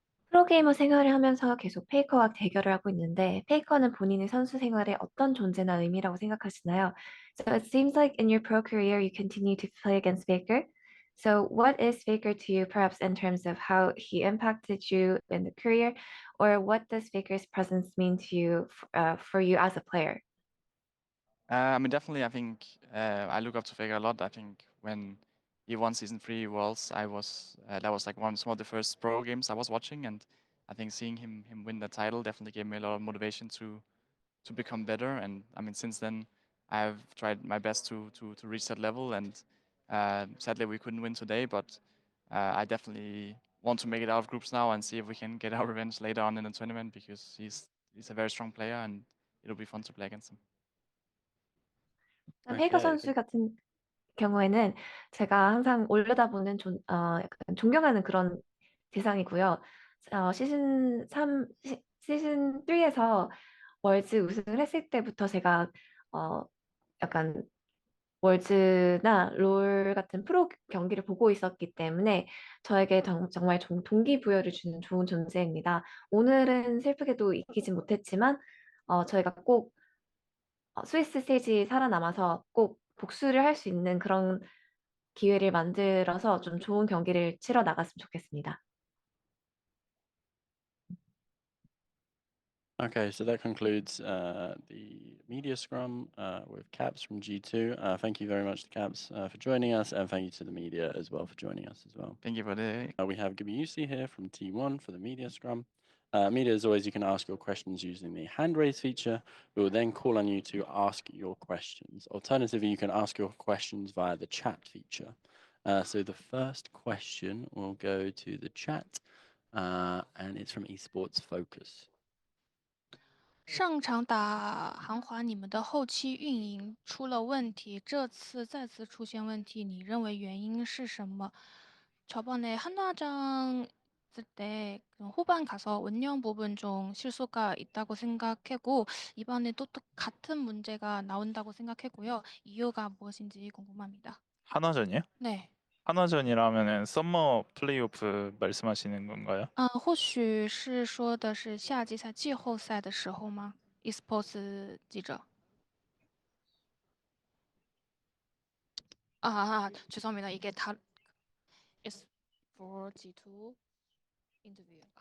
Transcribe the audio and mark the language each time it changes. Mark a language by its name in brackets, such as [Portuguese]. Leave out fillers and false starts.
[Korean] 프로게이머 생활을 하면서 계속 페이커와 대결을 하고 있는데 페이커는 본인의 선수 생활에 어떤 존재나 의미라고 생각하시나요? [English] So it seems like in your pro career you continue to play against Faker. So what is Faker to you, perhaps in terms of how he impacted you in the career, or what does Faker's presence mean to you for you as a player? I mean, definitely, I think I look up to Vega a lot. I think when he won Season 3 Worlds, that was like one of the first pro games I was watching, and I think seeing him win the title definitely gave me a lot of motivation to become better. And I mean, since then, I've tried my best to reach that level, and sadly we couldn't win today, but I definitely want to make it out of groups now and see if we can get our revenge later on in the tournament, because he's a very strong player, and it'll be fun to play against him. [Korean] 페이커 선수 같은 경우에는 제가 항상 올려다보는 약간 존경하는 그런 대상이고요. 시즌 3에서 월즈 우승을 했을 때부터 제가 약간 월즈나 롤 같은 프로 경기를 보고 있었기 때문에 저에게 정말 동기부여를 주는 좋은 존재입니다. 오늘은 슬프게도 이기진 못했지만 저희가 꼭 스위스 스테이지 살아남아서 꼭 복수를 할 수 있는 그런 기회를 만들어서 좀 좋은 경기를 치러 나갔으면 좋겠습니다. [English] Okay, so that concludes the media scrum with Caps from G2. Thank you very much to Caps for joining us, and thank you to the media as well for joining us as well. Thank you for the. We have Gumayusi here from T1 for the media scrum. Media, as always, you can ask your questions using the hand raise feature. We will then call on you to ask your questions. Alternatively, you can ask your questions via the chat feature. So the first question will go to the chat, and it's from Esports Focus. [Chinese] 上场打韩华，你们的后期运营出了问题，这次再次出现问题，你认为原因是什么？ [Korean] 저번에 한화장 있을 때 후반 가서 운영 부분 좀 실수가 있다고 생각했고 이번에 또 같은 문제가 나온다고 생각했고요. 이유가 무엇인지 궁금합니다. 한화전이요? 네. 한화전이라면은 썸머 플레이오프 말씀하시는 건가요? [Chinese] 或许是说的是夏季赛季后赛的时候吗？Esports 记者。 [Korean] 죄송합니다. 이게 다 [English] is for G2 interview.